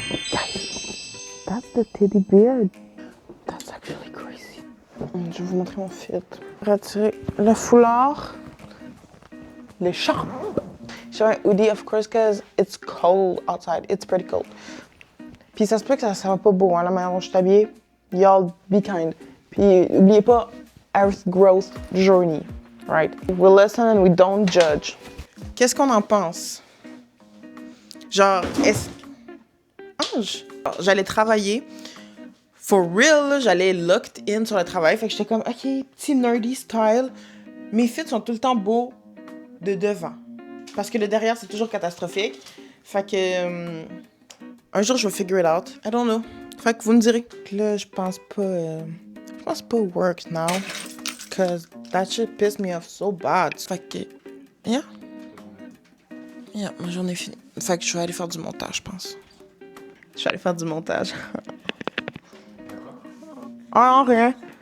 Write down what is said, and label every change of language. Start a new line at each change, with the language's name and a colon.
English: Guys, that's the teddy bear. That's actually crazy.
French: Je vais vous montrer mon fit. Retirer le foulard. L'écharpe. J'ai un hoodie,
English: of course, because it's cold outside. It's pretty cold.
French: Puis ça se peut que ça va pas beau, hein, la manière dont je suis habillée.
English: Y'all be kind.
French: Puis n'oubliez pas,
English: Earth Growth Journey, right? We listen and we don't judge.
French: Qu'est-ce qu'on en pense? Genre, Ange! J'allais travailler.
English: For real,
French: là, j'allais
English: locked in
French: sur le travail. Fait que j'étais comme, OK, petit nerdy style. Mes fits sont tout le temps beaux de devant. Parce que le derrière, c'est toujours catastrophique. Fait que... un jour, je vais
English: figure it out. I don't know.
French: Fait que vous me direz. Là, je pense pas
English: work now. Cause that shit pissed me off so bad.
French: Fait que... Yeah, ma journée est finie. Fait que je vais aller faire du montage, je pense. Je vais aller faire du montage. Ah non, rien.